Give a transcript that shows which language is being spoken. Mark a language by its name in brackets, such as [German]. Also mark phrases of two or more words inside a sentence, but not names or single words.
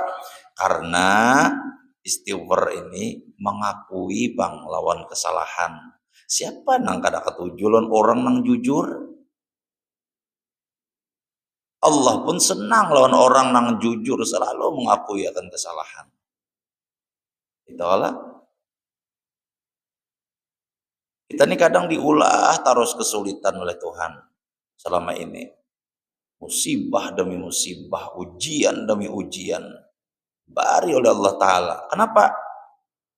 [Banjar] Karena istighfar ini mengakui bang lawan kesalahan. Siapa nang kada ketujuan orang nang jujur? Allah pun senang lawan orang nang jujur selalu mengakui akan kesalahan. Itulah. Kita ini kadang diulah terus kesulitan oleh Tuhan selama ini. Musibah demi musibah, ujian demi ujian. Bari oleh Allah Ta'ala. Kenapa?